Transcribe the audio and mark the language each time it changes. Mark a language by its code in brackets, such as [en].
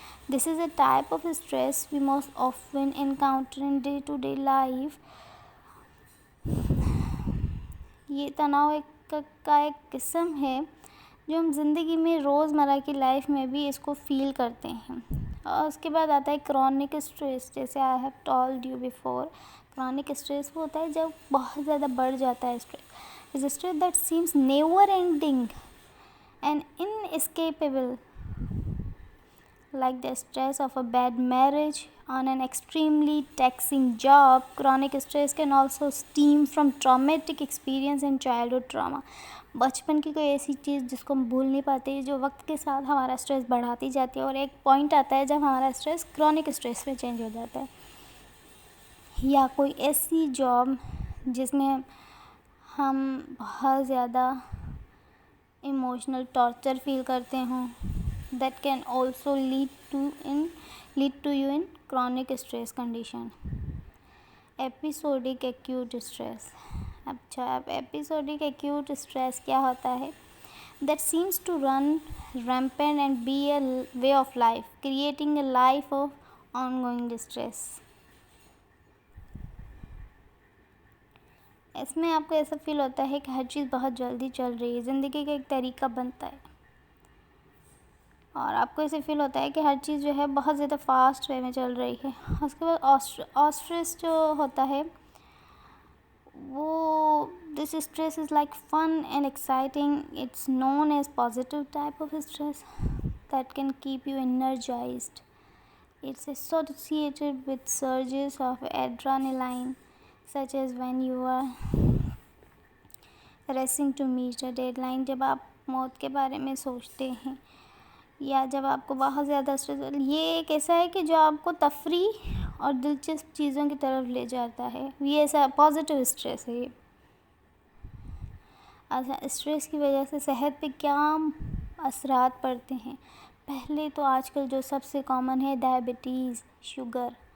[en] This is a type of stress we most often encounter in day-to-day life. [ur] یہ تناؤ کا ایک قسم ہے جو ہم زندگی میں روزمرہ کی لائف میں بھی اس کو فیل کرتے ہیں. اور اس کے بعد آتا ہے کرونک اسٹریس. جیسے [en] I have told you before, [ur] chronic stress وہ ہوتا ہے جب بہت زیادہ بڑھ جاتا ہے stress. [en] Is stress that seems never ending and inescapable, like the stress of a bad marriage on an extremely taxing job. Chronic stress can also stem from traumatic experience and childhood trauma. [ur] بچپن کی کوئی ایسی چیز جس کو ہم بھول نہیں پاتے, جو وقت کے ساتھ ہمارا اسٹریس بڑھاتی جاتی ہے, اور ایک پوائنٹ آتا ہے جب ہمارا اسٹریس کرونک اسٹریس میں چینج ہو جاتا ہے. یا کوئی ایسی جاب جس میں ہم بہت زیادہ ایموشنل ٹارچر فیل کرتے ہوں, [en] that can also lead to you in chronic stress condition. Episodic acute stress. اچھا, اب episodic acute stress [ur] کیا ہوتا ہے؟ [en] That seems to run rampant and be a way of life, creating a life of ongoing distress. [ur] اس میں آپ کو ایسا فیل ہوتا ہے کہ ہر چیز بہت جلدی چل رہی ہے, زندگی کا ایک طریقہ بنتا ہے, اور آپ کو ایسے فیل ہوتا ہے کہ ہر چیز جو ہے بہت زیادہ فاسٹ وے میں چل رہی ہے. اس کے بعد اسٹریس جو ہوتا ہے وہ [en] This stress is like fun and exciting. It's known as positive type of stress that can keep you energised. It's associated with surges of adrenaline such as when you are racing to meet a deadline. [ur] جب آپ موت کے بارے میں سوچتے ہیں یا جب آپ کو بہت زیادہ اسٹریس, یہ ایک ایسا ہے کہ جو آپ کو تفریح اور دلچسپ چیزوں کی طرف لے جاتا ہے. یہ ایسا پازیٹیو اسٹریس ہے. یہ اچھا, اسٹریس کی وجہ سے صحت پہ کیا اثرات پڑتے ہیں؟ پہلے تو آج کل جو سب سے کامن ہے ڈائبٹیز, شوگر.